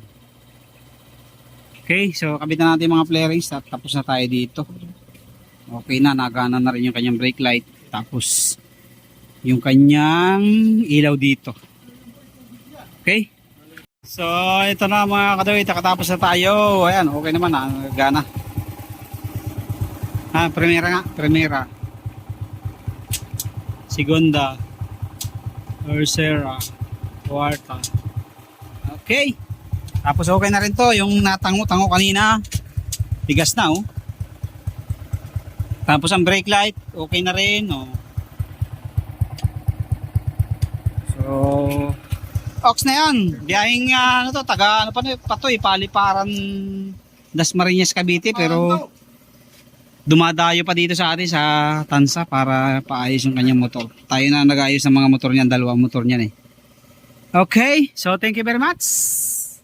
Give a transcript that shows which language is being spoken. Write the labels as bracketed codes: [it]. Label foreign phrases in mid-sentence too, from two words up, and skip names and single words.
[tl] Okay, so kabit na natin mga flarings at tapos na tayo dito. Okay na, nagana na rin yung kanyang brake light. Tapos yung kanyang ilaw dito. Okay? So ito na mga kadawit, nakatapos na tayo. Ayan, okay naman na, nagana. [es] Ha, primera nga, primera. Segunda. Tercera. Cuarta. [tl] Okay. Tapos okay na rin to, yung natango-tango kanina, tigas na oh. Tapos ang brake light, okay na rin oh. So, ox na yan. Biyahing ano to, taga ano pa to, Paliparan Dasmariñas Cavite, pero dumadayo pa dito sa atin sa Tansa para paayos yung kanyang motor. Tayo na nag-ayos ng mga motor niyan, dalawang motor niyan eh. [en] Okay, so thank you very much.